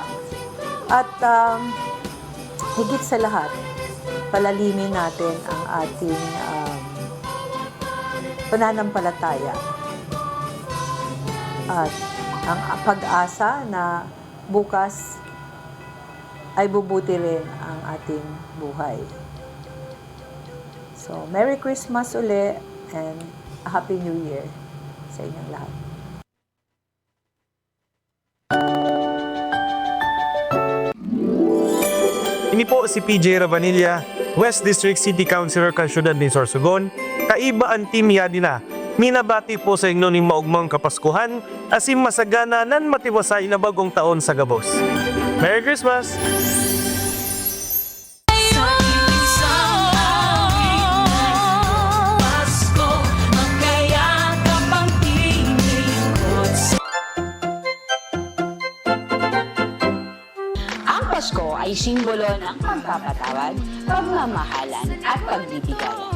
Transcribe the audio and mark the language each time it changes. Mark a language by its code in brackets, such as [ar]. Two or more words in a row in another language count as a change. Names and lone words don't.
[tl] At higit sa lahat, palalimin natin ang ating pananampalataya at ang pag-asa na bukas ay bubuti rin ang ating buhay. [en] So, Merry Christmas uli and a Happy New Year [tl] sa inyong lahat. [bik] Ini po si PJ Ravanilla, West District City Councilor Kasyudad ni Sorsogon. Kaiba ang team Yadina. Minabati po sa inyo ning maugmang Kapaskuhan, asim masagana nan matiwasay na bagong taon sa Gabos. [en] Merry Christmas! [tl] Pasko ay simbolo ng pagpapatawad, pagmamahalan at pagbibigayan.